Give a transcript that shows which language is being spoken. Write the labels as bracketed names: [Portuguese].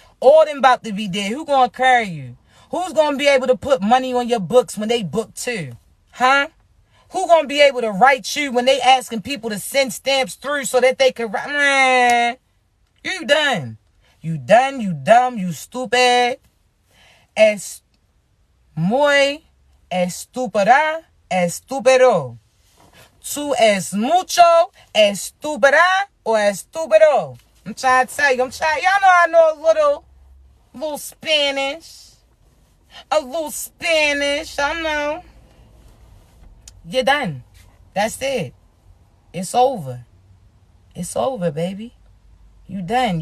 [English] All them about to be dead. Who going to carry you? Who's going to be able to put money on your books when they book too? Huh? Who going to be able to write you when they asking people to send stamps through so that they can write? Man, you done. You done, you dumb, you stupid. [Spanish] Es muy estúpida, estúpido. Tú es mucho estúpida o estúpido. [English] I'm trying to tell you. Y'all know I know a little Spanish. A little Spanish, I know. You're done. That's it. It's over. It's over, baby. You done.